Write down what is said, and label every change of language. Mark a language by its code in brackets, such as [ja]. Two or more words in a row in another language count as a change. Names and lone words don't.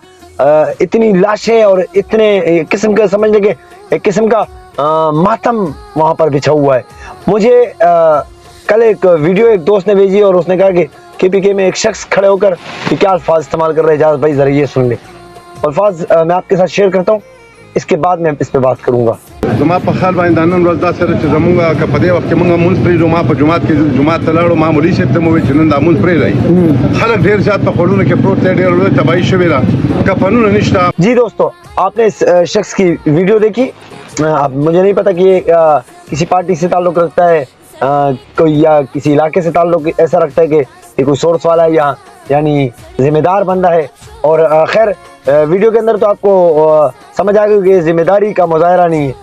[ur] اتنی لاشیں اور اتنے قسم کا سمجھ لیں گے ایک قسم کا ماتم وہاں پر بچھا ہوا ہے. مجھے کل ایک ویڈیو ایک دوست نے بھیجی اور اس نے کہا کہ کے پی کے میں ایک شخص کھڑے ہو کر کہ کیا الفاظ استعمال کر رہے ہیں، اجازت بھائی ذرا یہ سن لے. الفاظ میں آپ کے ساتھ شیئر کرتا ہوں، اس کے بعد میں اس پہ بات کروں گا. [ps] زما په خیال باندې د نن ورځ دا سره چې زمونږ که په دې وخت کې مونږ مونځ پرېږدو، ما په جومات کې جومات ته لاړو، ما مولوي صاحب ته مې وویل چې نن دا مونځ پرېږدئ. خلک ډېر زیات په خوړونو کې پروت دی، ډېر لوی تباهي شوې ده، کفنونه نشته. [ur] جی دوستو، آپ نے اس شخص کی ویڈیو دیکھی. اب مجھے نہیں پتا کہ یہ کسی پارٹی سے تعلق رکھتا ہے کوئی یا کسی علاقے سے تعلق ایسا رکھتا ہے کہ یہ کوئی سورس والا ہے یا یعنی ذمہ دار بندہ ہے. اور خیر ویڈیو کے اندر تو آپ کو سمجھ آ گئی کہ ذمہ داری کا مظاہرہ نہیں ہے.